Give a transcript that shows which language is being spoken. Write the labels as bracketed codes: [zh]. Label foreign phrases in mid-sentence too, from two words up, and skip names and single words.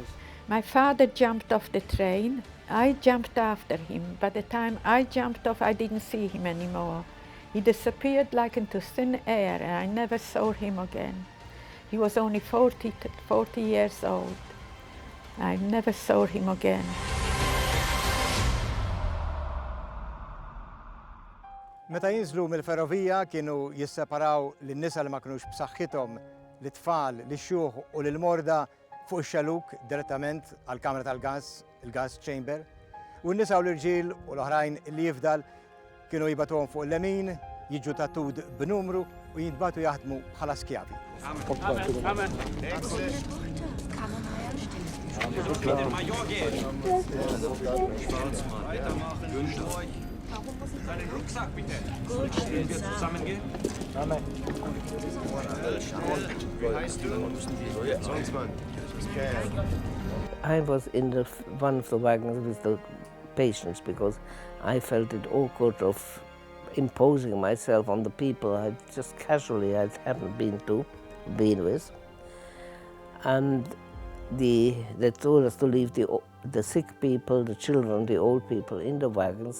[en] My father jumped off the train. I jumped after him. By the time I jumped off, I didn't see him anymore. He disappeared like into thin air, and I never saw him again. He was only 40 years old. I never saw him again. [mt] Meta jinżlu mill-ferrovija kienu jisseparaw lin-nisa li ma kinux b'saħħithom, l-tfal, l-xjuħ u l-morda fuq ix-xaluk direttament għall-kamra tal-gas, il- [en] gas chamber. [mt] U n-nisa u l-irġiel u l-oħrajn li jifdal kienu jibatuhom fuq l-lemin, jiġu tatud b'numru u jintbatu jaħdmu bħala skjavi. [de] Deinen Rucksack bitte. Gut, wir zusammengehen. Amen. Wie heißt du? Sonst man. [en] I was in one of the wagons with the patients because I felt it awkward of imposing myself on the people I just casually I hadn't been with. And they told us to leave the sick people, the children, the old people in the wagons.